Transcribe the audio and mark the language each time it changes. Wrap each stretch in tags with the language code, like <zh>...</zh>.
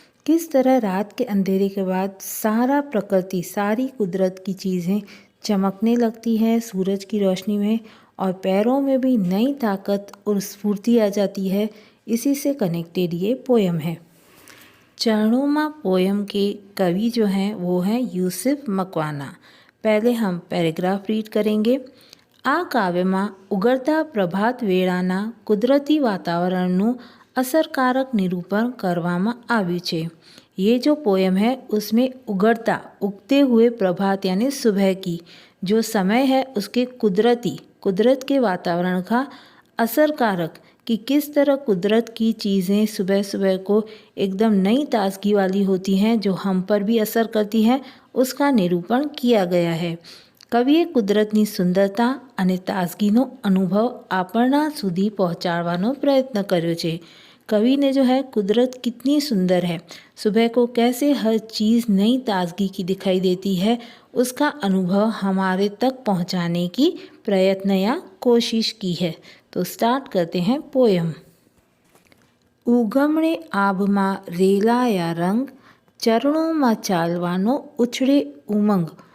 <hi>किस तरह रात के अंधेरे के बाद सारा प्रकृति, सारी कुदरत की चीज़ें चमकने लगती है सूरज की रोशनी में, और पैरों में भी नई ताकत और स्फूर्ति आ जाती है। इसी से कनेक्टेड ये पोएम है। चरणों माँ पोएम के कवि जो हैं वो हैं यूसुफ मकवाना। पहले हम पैराग्राफ रीड करेंगे।</hi> <gu>आ કાવ્યમાં ઉગડતા પ્રભાત વેળાના કુદરતી વાતાવરણનું અસરકારક નિરૂપણ કરવામાં આવ્યું છે।</gu> <hi>ये जो पोएम है उसमें उगते हुए प्रभात यानी सुबह की जो समय है उसके कुदरत के वातावरण का असरकारक कि किस तरह कुदरत की चीज़ें सुबह सुबह को एकदम नई ताजगी वाली होती हैं, जो हम पर भी असर करती हैं, उसका निरूपण किया गया है।</hi> <gu>કવિએ કુદરતની સુંદરતા અને તાજગીનો અનુભવ આપણા સુધી પહોંચાડવાનો પ્રયત્ન કર્યો છે।</gu> <hi>कवि ने जो है कुदरत कितनी सुंदर है, सुबह को कैसे हर चीज़ नई ताजगी की दिखाई देती है, उसका अनुभव हमारे तक पहुंचाने की प्रयत्न या कोशिश की है। तो स्टार्ट करते हैं पोएम।</hi> <gu>उगमणे आभमा रेलाया रंग, चरणों में चालवानो उछड़े उमंग।</gu>